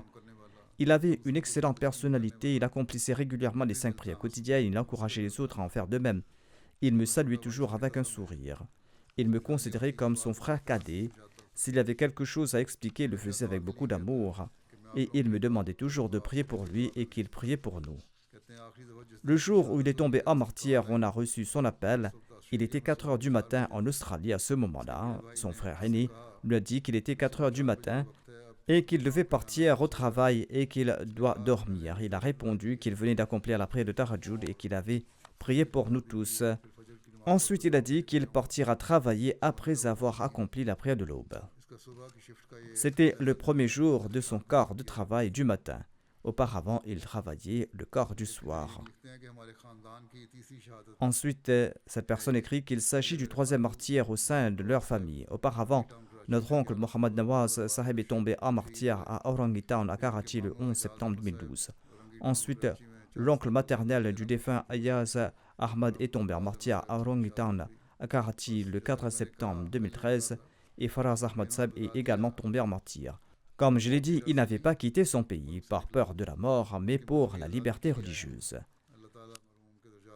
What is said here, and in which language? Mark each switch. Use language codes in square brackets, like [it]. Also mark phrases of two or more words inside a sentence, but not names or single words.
[fr] Il avait une excellente personnalité, il accomplissait régulièrement les 5 prières quotidiennes, il encourageait les autres à en faire de même. Il me saluait toujours avec un sourire. Il me considérait comme son frère cadet. S'il y avait quelque chose à expliquer, il le faisait avec beaucoup d'amour. et il me demandait toujours de prier pour lui et qu'il priait pour nous. [ur] کہتے ہیں آخری دفعہ جس [fr] Le jour où il est tombé en martyr, on a reçu son appel. Il était 4 heures du matin en Australie à ce moment-là. Son frère aîné lui a dit qu'il était 4 heures du matin et qu'il devait partir au travail et qu'il doit dormir. Il a répondu qu'il venait d'accomplir la prière de Tahajjud et qu'il avait prié pour nous tous. Ensuite, il a dit qu'il partira travailler après avoir accompli la prière de l'aube. [ur] اسکا صبح کی شفٹ کا یہ [fr] C'était le premier jour de son quart de travail du matin. Auparavant, il travaillait le quart du soir. [ur] لکھتے ہیں کہ ہمارے خاندان کی تیسری شہادت [fr] Ensuite, cette personne écrit qu'il s'agit du troisième martyr au sein de leur famille. Auparavant, notre oncle Mohammad Nawaz Sahib est tombé en martyr à Orangutan, à Karachi, le 11 septembre 2012. Ensuite, l'oncle maternel du défunt Ayaz Ahmad est tombé en martyr à Orangutan, à Karachi, le 4 septembre 2013. Et Faraz Ahmad Sahib est également tombé en martyr. Comme je l'ai dit, il n'avait pas quitté son pays par peur de la mort, mais pour la liberté religieuse. [ur] اللہ تعالیٰ مرحوم کے درجات